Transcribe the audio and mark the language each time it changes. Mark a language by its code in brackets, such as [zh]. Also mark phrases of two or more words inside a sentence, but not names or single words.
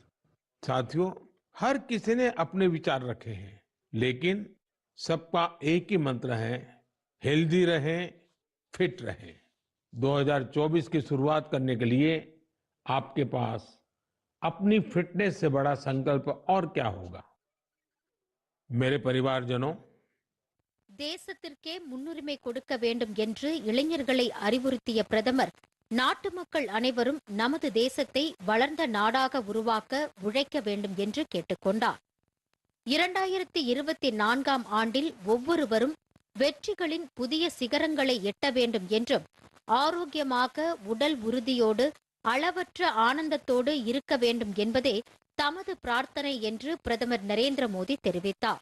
[hi] साथियों, हर किसी ने अपने विचार रखे हैं, लेकिन सबका एक ही मंत्र है, हेल्दी रहें, फिट रहें। 2024 की शुरुआत करने के लिए आपके पास अपनी फिटनेस से बड़ा संकल्प और क्या होगा। मेरे परिवारजनों, [ta] தேசத்திற்கே முன்னுரிமை கொடுக்க வேண்டும் என்று இளைஞர்களை அறிவுறுத்திய பிரதமர் நாட்டு மக்கள் அனைவரும் நமது தேசத்தை வளர்ந்த நாடாக உருவாக்க உழைக்க வேண்டும் என்று கேட்டுக்கொண்டார். 2024ஆம் ஆண்டில் ஒவ்வொருவரும் வெற்றிகளின் புதிய சிகரங்களை எட்ட வேண்டும் என்றும், ஆரோக்கியமாக உடல் உறுதியோடு அளவற்ற ஆனந்தத்தோடு இருக்க வேண்டும் என்பதே தமது பிரார்த்தனை என்று பிரதமர் நரேந்திர மோடி தெரிவித்தார்.